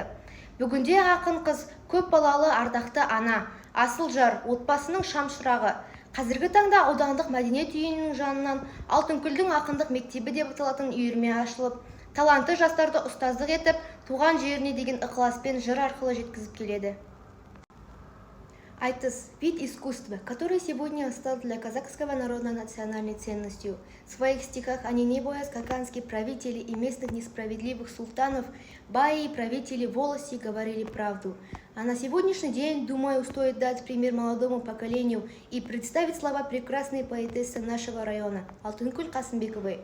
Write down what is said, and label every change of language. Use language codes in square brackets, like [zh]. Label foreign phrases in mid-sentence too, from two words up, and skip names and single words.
[kk] Бүгінде ақын қыз көп балалы ардақты ана, асыл жар, отбасының шамшырағы. Қазіргі таңда аудандық мәдениет үйінің жанынан Алтынкүлдің ақындық мектебі деп аталатын үйірме ашылып, талантты жастарды ұстаздық етіп, туған жеріне деген ықыласпен жыр арқылы жеткізіп келеді. Айтыс – [ru] вид искусства, который сегодня стал для казахского народа национальной ценностью. В своих стихах они, не боясь каканских правителей и местных несправедливых султанов, баи и правители волости говорили правду. А на сегодняшний день, думаю, стоит дать пример молодому поколению и представить слова прекрасной поэтессы нашего района Алтынкүл Қасымбековой.